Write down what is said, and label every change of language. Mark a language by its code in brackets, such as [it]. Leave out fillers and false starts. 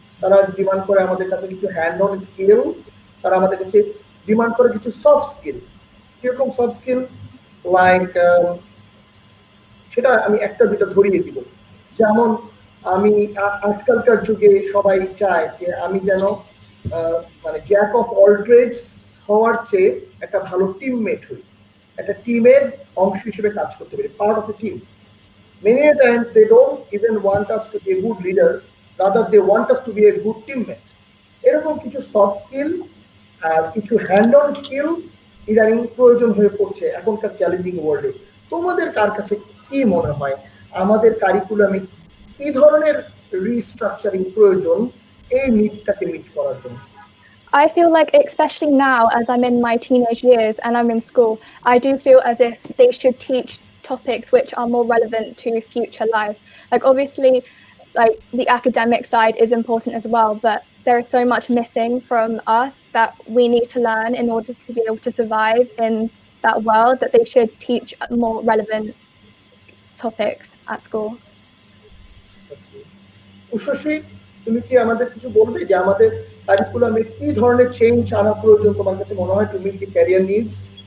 [bn] তারা ডিমান্ড করে আমাদের কাছে কিছু হ্যান্ড অন স্কিল, তারা আমাদের কাছে ডিমান্ড করে কিছু সফট স্কিল। কিরকম সফট স্কিল? লাইক সেটা আমি একটা দুটো ধরিয়ে দিব। যেমন আমি আজকালকার যুগে সবাই চায় যে আমি যেন মানে জ্যাক অফ অল ট্রেডস হওয়ার চেয়ে একটা ভালো টিমমেট হই, একটা টিমের অংশ হিসেবে কাজ করতে পারি, part of A team. [en] Many times they don't even want us to be a good leader, rather they want us to be a good teammate. [bn] এরকম কিছু সফট স্কিল আর কিছু হ্যান্ড অন স্কিল ইদানিং প্রয়োজন হয়ে পড়ছে এখনকার চ্যালেঞ্জিং ওয়ার্ল্ডে। তোমাদের কার কাছে কি মনে হয় আমাদের কারিকুলামে কি ধরনের রিস্ট্রাকচারিং প্রয়োজন এই নিডটাকে মিট করার জন্য? [en] I feel like, especially now as I'm in my teenage years and I'm in school, I do feel as if they should teach topics which are more relevant to future life. Like, obviously, like the academic side is important as well, but there is so much missing from us that we need to learn in order to be able to survive in that world, that they should teach more relevant topics at school. [bn] Ushasi, তুমি কি আমাদের কিছু বলবে যে আমাদের কারিকুলামে কি ধরনের change আনা প্রয়োজন তোমার কাছে মনে হয় [en] To meet the career needs?